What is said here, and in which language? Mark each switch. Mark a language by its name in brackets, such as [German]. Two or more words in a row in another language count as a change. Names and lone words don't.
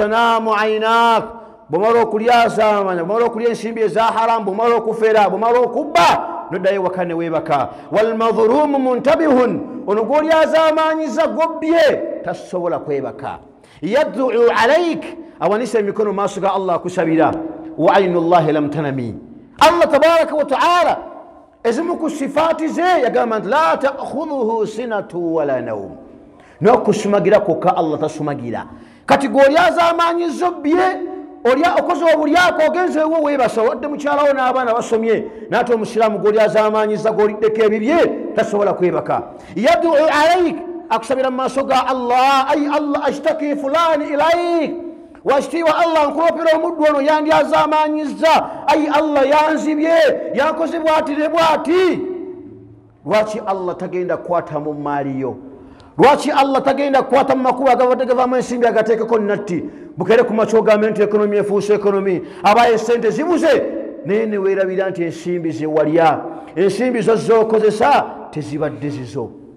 [Ganda] tanaamu ainak bwomala okulyazamanya bwomala okulya ensimbi eza haramu bwomala okufera bwomala okubba noddayo waka ne weebaka [Arabic] والمظلوم منتبه [Ganda] ono gw'olyazamanyiza gobbye tasobola kwebaka [Arabic] يدعو عليك [Ganda] awanisa emikono maaso ga Allah akusabira [Arabic] وعين الله لم تنم [Ganda] Allah [Arabic] تبارك وتعالى [Ganda] ezimu ku sifaati ze yagamba nti [Arabic] لا تأخذه سنة ولا نوم [Ganda] n'okusumagira kwokka Allah tasumagira kati gw'olyazamanyiza obbye olya okoze obulyako ogenze ewo weebasa wadde mukyalawo n'abaana basomye naate omusiraamu gw'olyazamanyiza gw'oliddeko ebibye tasobola kwebaka [Arabic] يدعو عليك [Ganda] akusabira mu maaso ga Allah [Arabic] يا الله أشتكي فلانا إليك [Ganda] washitiibwa Allah nkulopera omuddu ono yandyazamanyizza ay Allah yanzibye yankoze bwati ne bwati lwaki Allah tagenda kukwata mu maaliyo lwaki Allah tagenda kukwata mu makubo agabadde gavaamu ensimbi agateekeko natti bukere ku makyo ogambe nti ekonomi efuuse ekonomi abaye esente zibuze naye ne weerabira nti ensimbi ze walya ensimbi zo z'okozesa tezibadde zizo